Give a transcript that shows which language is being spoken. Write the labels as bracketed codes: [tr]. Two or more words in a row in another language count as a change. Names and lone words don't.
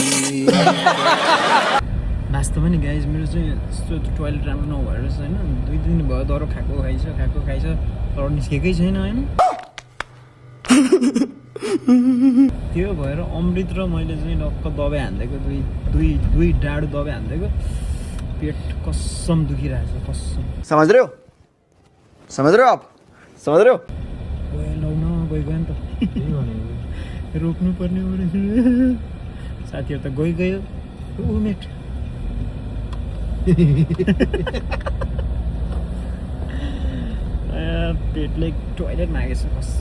[ne] वास्तवमा नि गाइज मेरो चाहिँ यस्तो टोइलेट राम्रो नभएर होइन 2 दिन भयो दह्रो खाएको खाइछ तर निस्केकै छैन होइन त्यो भएर अमृत र मैले चाहिँ टक्क दबाई हानिदिएको दुई डाडु दबाई हानिदिएको पेट कसम दुखिरहेको छ कसम [hi] समझ रहे हो आप समझ रहे हो [ne] लौ न गयो नि त रोक्नु पर्ने साथीहरू त गयो मेट पेटले टोइलेट मागेछ कसम